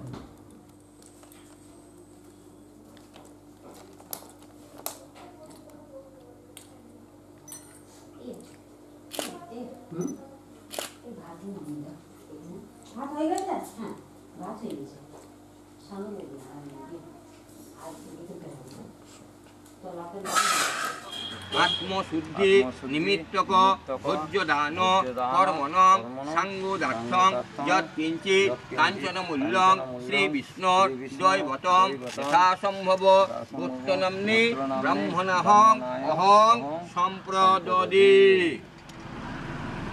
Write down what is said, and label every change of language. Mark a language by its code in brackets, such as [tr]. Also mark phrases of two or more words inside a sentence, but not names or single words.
[bn] ভাত হয়ে গেছে হ্যাঁ ভাত হয়ে গেছে সামনে [sa] আত্মশুদ্ধি নিমিত্তক ভোজ্যদান কর্মণ সাঙ্গদার্থং যৎকিঞ্চিৎ কাঞ্চনমূল্যং শ্রীবিষ্ণুর দৈবতং যথাসম্ভব পুত্তনাম্নি ব্রাহ্মণাহং অহং সম্প্রদদি